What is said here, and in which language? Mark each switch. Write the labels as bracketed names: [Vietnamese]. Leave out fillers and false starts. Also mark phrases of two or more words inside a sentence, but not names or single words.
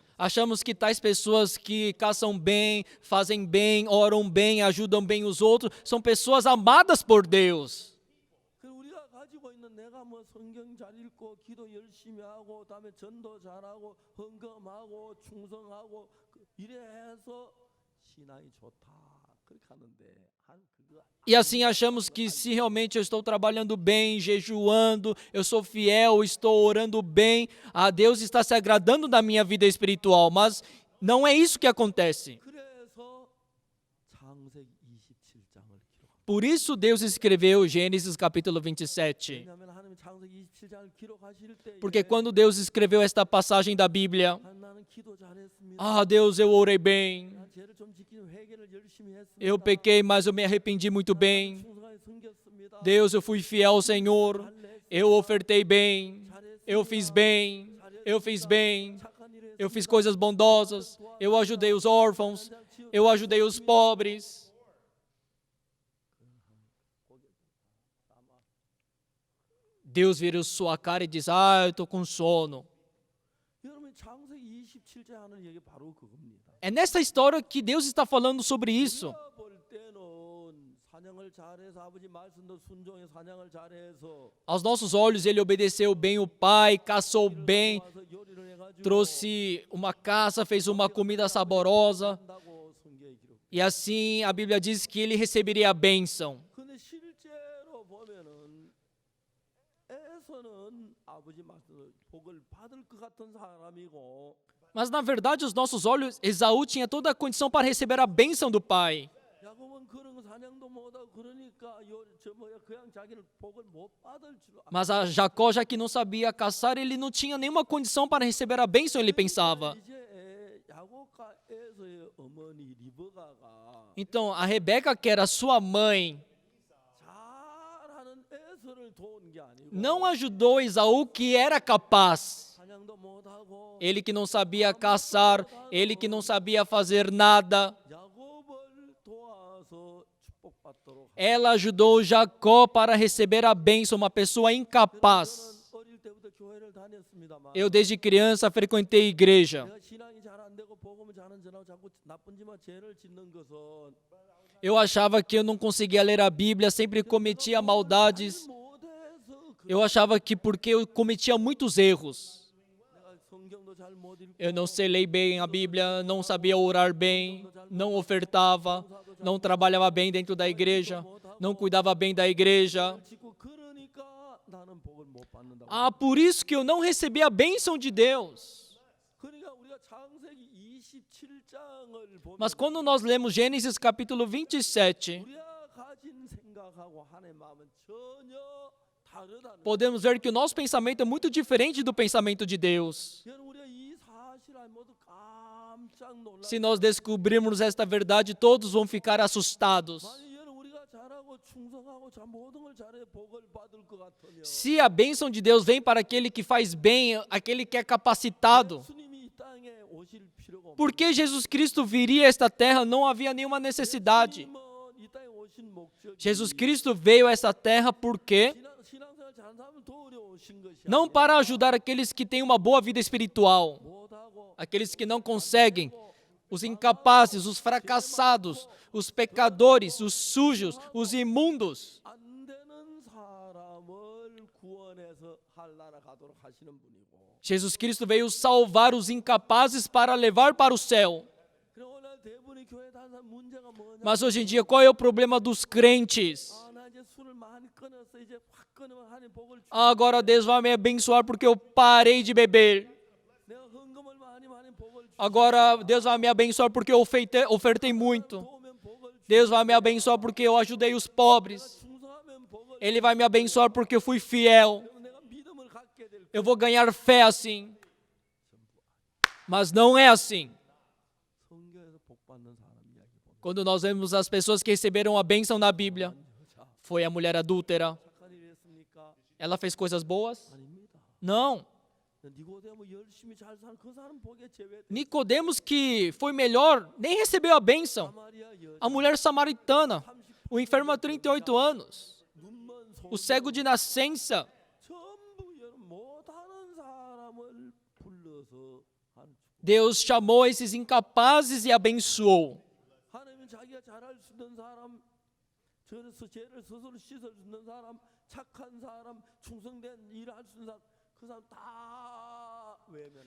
[Portuguese] Achamos que tais pessoas que caçam bem, fazem bem, oram bem, ajudam bem os outros, são pessoas amadas por Deus. [Korean] 그 우리가 가지고 있는 내가 뭐 성경 잘 읽고 기도 열심히 하고 그다음에 전도 잘하고 헌금하고 충성하고 이래서 신앙이 좋다 그렇게 하는데 한 그거 [Portuguese] E assim achamos que se realmente eu estou trabalhando bem, jejuando, eu sou fiel, estou orando bem, a Deus está se agradando da minha vida espiritual, mas não é isso que acontece. [Korean] 그래서 창세기 27장을 기록합니다. [Portuguese] Por isso Deus escreveu Gênesis capítulo 27. [Korean] 왜냐하면 하나님 창세기 27장을 기록하실 때 [Portuguese] Porque quando Deus escreveu esta passagem da Bíblia, [Korean] 나는 기도 잘했습니다. [Portuguese] ah, Deus, eu orei bem, [Korean] 난 죄를 좀 지키는 회개를 열심히 했습니다. [Portuguese] eu pequei, mas eu me arrependi muito bem. [Korean] 충성하게 섬겼습니다. [Portuguese] Deus, eu fui fiel ao Senhor, [Korean] 잘했습니다. [Portuguese] eu ofertei bem, [Korean] 잘했습니다. [Portuguese] eu fiz bem, eu fiz bem, [Korean] 착한 일을 [Portuguese] eu fiz [Korean] 했습니다. [Portuguese] coisas bondosas, eu ajudei os órfãos, eu ajudei os pobres. Deus vira sua cara e diz, ah, eu estou com sono. [Korean] 여러분 창세기 27장 하는 얘기 바로 그겁니다. [Portuguese] É nessa história que Deus está falando sobre isso. [Korean] 우리가 볼 때는 사냥을 잘해서 아버지 말씀도 순종해 사냥을 잘해서 [Portuguese] Aos nossos olhos, ele obedeceu bem o pai, caçou bem, [Korean] 와서 요리를 해가지고 [Portuguese] trouxe uma caça, fez uma comida saborosa. [Korean] 한다고 성경에 기록. [Portuguese] E assim a Bíblia diz que ele receberia a bênção. [Korean] 근데 실제로 보면은 에서는 아버지 말씀 복을 받을 것 같은 사람이고 [Portuguese] Mas na verdade, aos nossos olhos, Esaú tinha toda a condição para receber a bênção do pai. [Korean] 야곱은 그런 거 사냥도 못하고 그러니까 그냥 자기는 복을 못 받을 줄 [Portuguese] Mas a Jacó, já que não sabia caçar, ele não tinha nenhuma condição para receber a bênção, ele pensava. [Korean] 이제 야곱과 에서의 어머니 리브가가 [Portuguese] Então, a Rebeca, que era sua mãe, [Korean] 잘하는 에서를 도운 게 아니고 [Portuguese] não ajudou Esaú, que era capaz. [Korean] 사냥도 못하고 [Portuguese] Ele que não sabia caçar, ele que não sabia fazer nada. [Korean] 야곱을 도와서 축복받도록 [Portuguese] Ela ajudou Jacó para receber a bênção, uma pessoa incapaz. [Korean] 저는 어릴 때부터 교회를 다녔습니다만 [Portuguese] Eu, desde criança, frequentei igreja. [Korean] 내가 신앙이 잘 안 되고 복음을 잘 안 전하고 자꾸 나쁜 짓만 죄를 짓는 것은 [Portuguese] Eu achava que eu não conseguia ler a Bíblia, sempre cometia maldades. [Korean] 못해서 [Portuguese] Eu achava que porque eu cometia muitos erros. [Korean] 내가 성경도 잘 못 읽고 [Portuguese] Eu não sei ler bem a Bíblia, não sabia orar bem, não ofertava, não trabalhava bem dentro da igreja, não cuidava bem da igreja. [Korean] 짓고 그러니까 나는 복을 못 받는다고. [Portuguese] Ah, por isso que eu não recebi a bênção de Deus. [Korean] 그러니까 우리가 창세기 27장을 보면 [Portuguese] Mas quando nós lemos Gênesis capítulo 27, [Korean] 우리가 가진 생각하고 하나님의 마음은 전혀 다르다는 [Portuguese] podemos ver que o nosso pensamento é muito diferente do pensamento de Deus. [Korean] 여러분 우리가 이 사실을 모두 깜짝 놀라. [Portuguese] Se nós descobrirmos esta verdade, todos vão ficar assustados. [Korean] 만약 여러분 우리가 잘하고 충성하고 자 모든 걸 잘해 복을 받을 것 같으면 [Portuguese] Se a bênção de Deus vem para aquele que faz bem, aquele que é capacitado, [Korean] 예수님이 이 땅에 오실 필요가 없는 [Portuguese] por que Jesus Cristo viria a esta terra? Não havia nenhuma necessidade. [Korean] 예수님은 이 땅에 오신 목적이 [Portuguese] Jesus Cristo veio a esta terra porque [Korean] 신앙생활 잘하는 사람은 도우려 오신 것이 [Portuguese] não para ajudar aqueles que têm uma boa vida espiritual, [Korean] 못하고 [Portuguese] aqueles que não conseguem, os incapazes, os fracassados, os pecadores, os sujos, os imundos. [Korean] 안 되는 사람을 구원해서 할나라 가도록 하시는 분이고 [Portuguese] Jesus Cristo veio salvar os incapazes para levar para o céu. [Korean] 그럼 오늘 대부분의 교회 다니는 사람 문제가 뭐냐? [Portuguese] Mas hoje em dia, qual é o problema dos crentes? [Korean] 아, 나 이제 술을 많이 끊었어. 이제 확 끊으면 하나님 복을 주. [Portuguese] Agora Deus vai me abençoar porque eu parei de beber. [Korean] 내가 헌금을 많이 하나님 복을 주. [Portuguese] Agora Deus vai me abençoar porque eu ofertei muito. [Korean] 도우면 복을 주. [Portuguese] Deus vai me abençoar porque eu ajudei os pobres. [Korean] 충성하면 복을 주. [Portuguese] Ele vai me abençoar porque eu fui fiel. [Korean] 그럼 내가 믿음을 갖게 될 [Portuguese] Eu vou ganhar fé assim. Mas não é assim. [Korean] 복받는 사람 이야기 보면 [Portuguese] Quando nós vemos as pessoas que receberam a bênção na Bíblia, [Korean] 여자 [Portuguese] foi a mulher adúltera. [Korean] 착한 일 했습니까? [Portuguese] Ela fez coisas boas? [Korean] 아닙니다. [Portuguese] Não. [Korean] 니고데모 열심히 잘 사는 그 사람 복에 제외. [Portuguese] Nicodemos, que foi melhor, nem recebeu a bênção. [Korean] 사마리아 여자 [Portuguese] A mulher samaritana, [Korean] 30 [Portuguese] o enfermo há 38 anos, [Korean] 눈먼 [Portuguese] o cego de nascença. [Korean] 전부 못하는 사람을 불러서 하는 축복. [Portuguese] Deus chamou esses incapazes e abençoou. [Korean] 하나님은 자기가 잘할 수 있는 사람, 저래서 죄를 스스로 씻을 수 있는 사람, 착한 사람, 충성된 일을 할 수 있는 사람, 그 사람 다 외면하죠.